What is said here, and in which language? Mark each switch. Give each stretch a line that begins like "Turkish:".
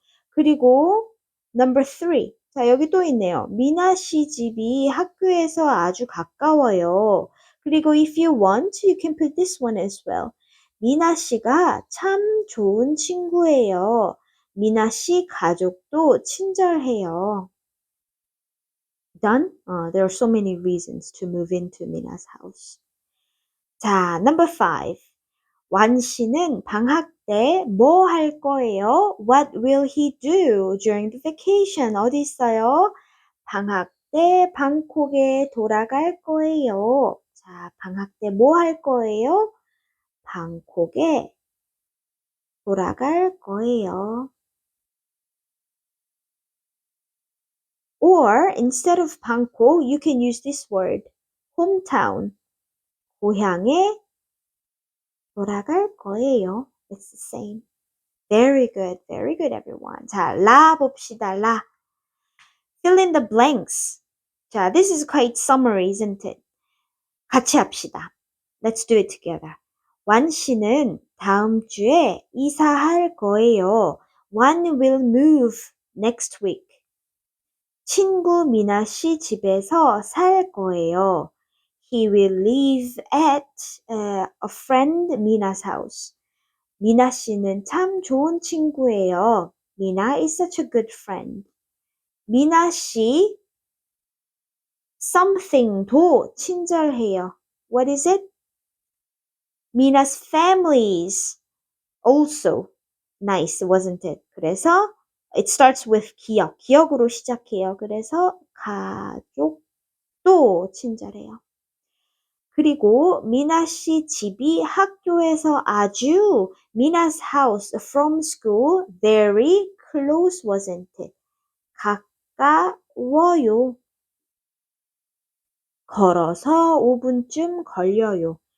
English: 그리고 number three.
Korean: 자, 여기 또 있네요. 미나 씨 집이 학교에서 아주 가까워요.
English: 그리고 if you want, you can put this one as well.
Korean: 미나 씨가 참 좋은 친구예요. 미나 씨 가족도 친절해요.
English: Done? There are so many reasons to move into Mina's house. 자, number five.
Korean: 완 씨는 방학 때 뭐 할 거예요?
English: What will he do during the vacation?
Korean: 어디 있어요? 방학 때 방콕에 돌아갈 거예요. 자, 방학 때 뭐 할 거예요? 방콕에 돌아갈 거예요.
English: Or instead of Bangkok, you can use this word, hometown.
Korean: 고향에 돌아갈 거예요.
English: It's the same. Very good everyone. 자,
Korean: 라 봅시다.
English: 라. Fill in the blanks. 자, this is quite summary, isn't it?
Korean: 같이 합시다.
English: Let's do it together.
Korean: 완 씨는 다음 주에 이사할 거예요.
English: One will move next week.
Korean: 친구 미나 씨 집에서 살 거예요.
English: He will live at a friend Mina's house.
Korean: 미나 씨는 참 좋은 친구예요.
English: Mina is such a good friend.
Korean: 미나 씨 something도 친절해요.
English: What is it? Mina's families also nice, wasn't it? 그래서 it starts with 기억.
Korean: 기억으로 시작해요. 그래서 가족도 친절해요. 그리고 미나 씨 집이 학교에서 아주
English: Mina's house from school very close, wasn't it?
Korean: 가까워요. 걸어서 5분쯤 걸려요.